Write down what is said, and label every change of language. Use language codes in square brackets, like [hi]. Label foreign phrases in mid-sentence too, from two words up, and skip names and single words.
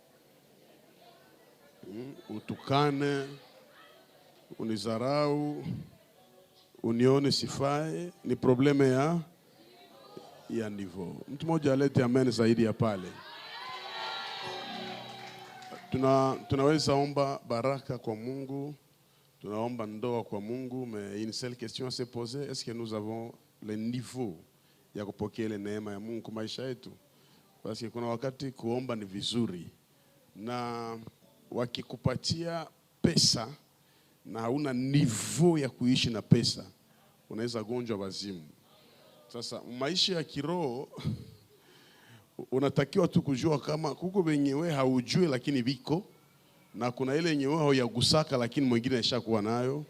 [sw] Utukane, unizarau, unione sifae, ni probleme ya niveau. Mtu mmoja alete amen zaidi ya pale. Tunaweza omba baraka kwa Mungu, tunaomba ndoa kwa Mungu, [fr] mais une seule question à se poser, est-ce que nous avons le niveau [sw] ya kupokea ile neema ya Mungu kwa maisha yetu? [fr] Parce que [sw] kuna wakati kuomba ni vizuri, na wakikupatia pesa na hauna niveau ya kuishi na pesa, unaweza gonjwa wazimu. Sasa maisha ya kiroho unatakiwa tu kujua kama kuko wenyewe haujui lakini viko, na kuna ile yenyewe hauyagusaka lakini mwingine ashakuwa nayo.